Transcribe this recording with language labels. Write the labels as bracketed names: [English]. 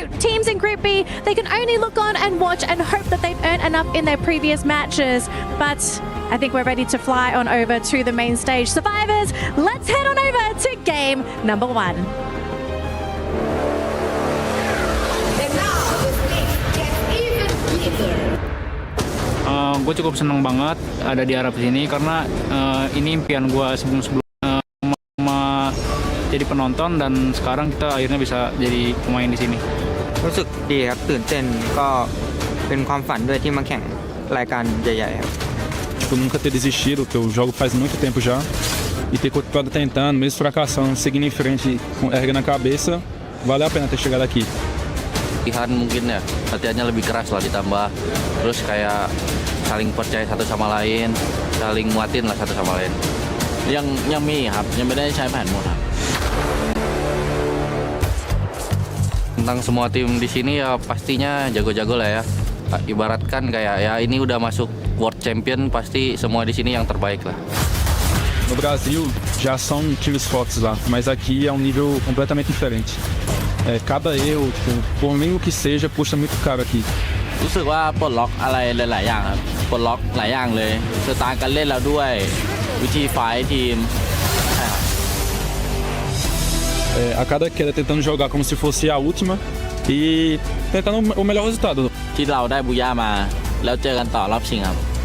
[English] Teams in Group B, they can only look on and watch and hope that they've earned enough in their previous matches. But I think we're ready to fly on over to the main stage. Survivors, let's head on over to game number 1. And now the stakes get even bigger. [Indonesian] Gue cukup senang banget ada di Arab sini karena ini impian gue sebelum-sebelumnya jadi penonton dan sekarang kita akhirnya bisa jadi pemain di sini. [Thai] รู้สึกดีครับตื่นเต้นก็เป็นความฝันด้วยที่มาแข่งรายการใหญ่ๆครับ [Portuguese] Tipo, nunca ter desistido, que eu jogo faz muito tempo já. E ter continuado tentando, mesmo fracassando, seguindo em frente, erguendo a cabeça, valeu a pena ter chegado aqui. [Indonesian] Latihan mungkin ya, latihannya lebih keras lah ditambah. Terus kayak saling percaya satu sama lain, saling nguatin lah satu sama lain. Yang [Thai] มีครับยังไม่ได้ใช้แผนหมดครับ [Indonesian] Tentang semua tim di sini ya pastinya jago-jago lah ya. Ibaratkan kayak ya ini udah masuk World Champion, pasti semua di sini yang terbaik lah. [Portuguese] No Brasil já são times fortes lá, mas aqui é um nível completamente diferente. Cada erro, por mínimo que seja, custa muito caro aqui. [Thai] รู้สึกว่าปลดล็อกอะไรหลายๆอย่างครับปลดล็อกหลายอย่างเลยสไตล์การเล่นเราด้วยวิธีไฟท์ทีม [Portuguese] A cada queda tentando jogar como se fosse a última e tentando o melhor resultado. [Thai] ที่เราได้บูย่ามาแล้วเจอกันต่อรอบชิงครับ